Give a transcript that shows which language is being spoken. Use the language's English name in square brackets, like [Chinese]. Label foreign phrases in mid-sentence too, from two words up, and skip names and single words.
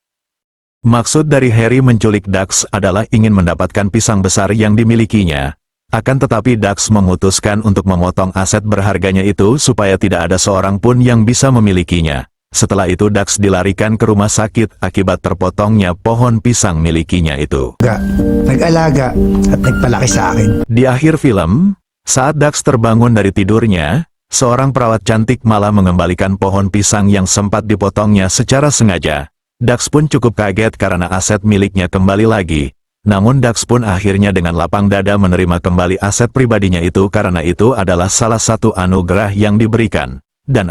[Indonesian] Maksud dari Harry menculik Dax adalah ingin mendapatkan pisang besar yang dimilikinya. Akan tetapi Dax memutuskan untuk memotong aset berharganya itu supaya tidak ada seorang pun yang bisa memilikinya. Setelah itu Dax dilarikan ke rumah sakit akibat terpotongnya pohon pisang milikinya itu. [Filipino] Nag-alaga at nagpalaki sa akin. [Indonesian] Di akhir film, saat Dax terbangun dari tidurnya, seorang perawat cantik malah mengembalikan pohon pisang yang sempat dipotongnya secara sengaja. Dax pun cukup kaget karena aset miliknya kembali lagi. Namun Dax pun akhirnya dengan lapang dada menerima kembali aset pribadinya itu karena itu adalah salah satu anugerah yang diberikan.